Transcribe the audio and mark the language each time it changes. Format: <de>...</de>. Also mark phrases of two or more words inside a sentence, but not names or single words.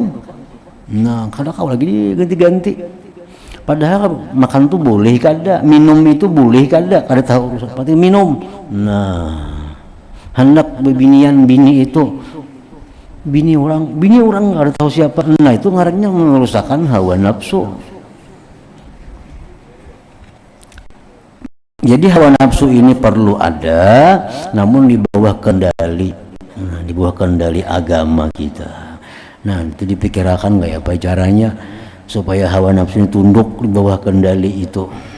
<id>Nah, kada kau lagi ganti-ganti. Padahal makan tuh boleh kada, minum itu boleh kada tahu urusan seperti minum. Nah, hendak bebinian bini itu. Bini orang nggak ada tahu siapa. Nah, itu ngarannya merusakkan hawa nafsu. Jadi hawa nafsu ini perlu ada, namun di bawah kendali, di bawah kendali agama kita. Nah, itu dipikirkan nggak apa caranya supaya hawa nafsu ini tunduk di bawah kendali itu.</id>